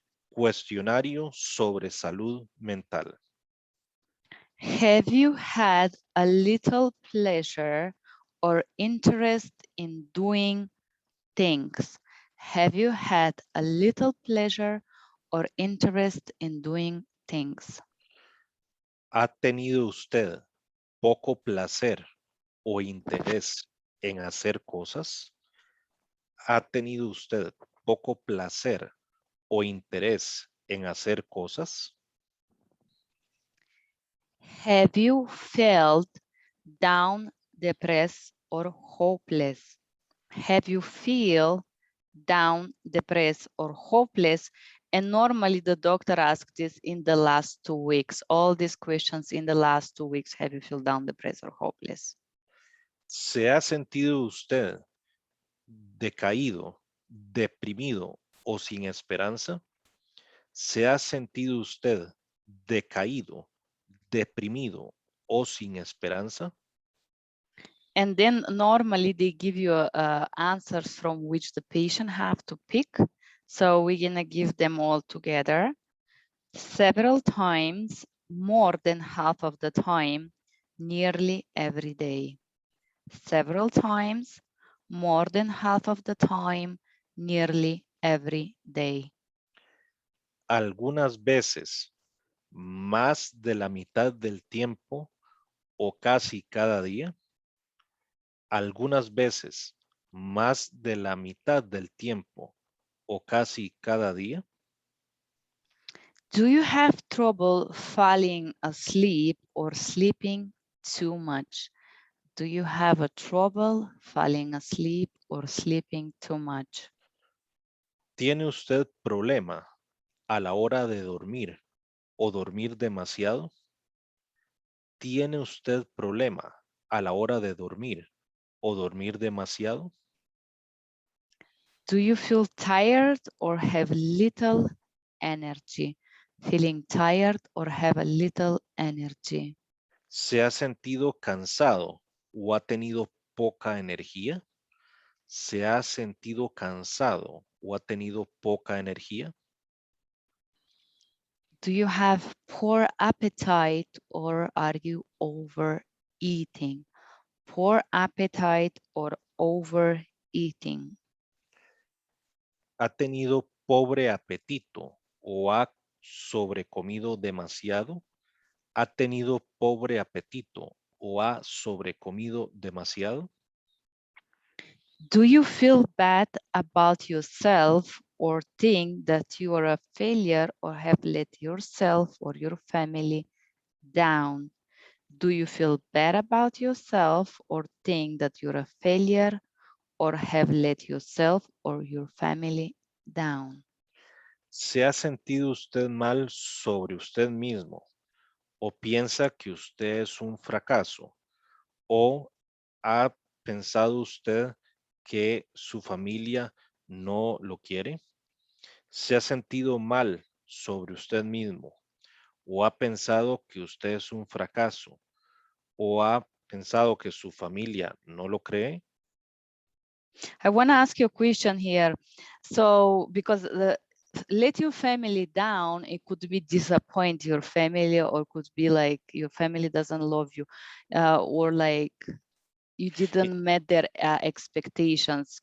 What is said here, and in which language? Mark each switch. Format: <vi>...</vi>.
<es>Cuestionario sobre salud mental.</es> <en>Have you had a little pleasure or interest in doing things? Have you had a little pleasure or interest in doing things?</en> <es>¿Ha tenido usted poco placer o interés en hacer cosas? ¿Ha tenido usted poco placer o interés en hacer cosas?</es> <en>Have you felt down, depressed, or hopeless? Have you feel down, depressed, or hopeless? And normally the doctor asks this in the last 2 weeks. All these questions in the last 2 weeks. Have you feel down, depressed, or hopeless?</en> <es>¿Se ha sentido usted decaído, deprimido o sin esperanza? ¿Se ha sentido usted decaído, deprimido o sin esperanza?</es> <en>And then normally they give you answers from which the patient have to pick. So we're gonna give them all together. Several times, more than half of the time, nearly every day. Several times, more than half of the time, nearly every day.</en> <es>Algunas veces, más de la mitad del tiempo o casi cada día. Algunas veces, más de la mitad del tiempo o casi cada día.</es> <en>Do you have trouble falling asleep or sleeping too much? Do you have a trouble falling asleep or sleeping too much?</en> <es>¿Tiene usted problema a la hora de dormir o dormir demasiado? ¿Tiene usted problema a la hora de dormir o dormir demasiado?</es> <en>Do you feel tired or have little energy? Feeling tired or have a little energy?</en> <es>¿Se ha sentido cansado o ha tenido poca energía? ¿Se ha sentido cansado o ha tenido poca energía?</es> <en>Do you have poor appetite or are you overeating? Poor appetite or overeating?</en> <es>¿Ha tenido pobre apetito o ha sobrecomido demasiado? ¿Ha tenido pobre apetito o ha sobrecomido demasiado?</es> <en>Do you feel bad about yourself or think that you are a failure or have let yourself or your family down? Do you feel bad about yourself or think that you're a failure or have let yourself or your family down?</en> <es>¿Se ha sentido usted mal sobre usted mismo o piensa que usted es un fracaso o ha pensado usted que su familia no lo quiere? ¿Se ha sentido mal sobre usted mismo o ha pensado que usted es un fracaso o ha pensado que su familia no lo cree?</es> <en>I want to ask you a question here. So, because let your family down, it could be disappoint your family, or could be like your family doesn't love you, or like you didn't met their expectations.</en>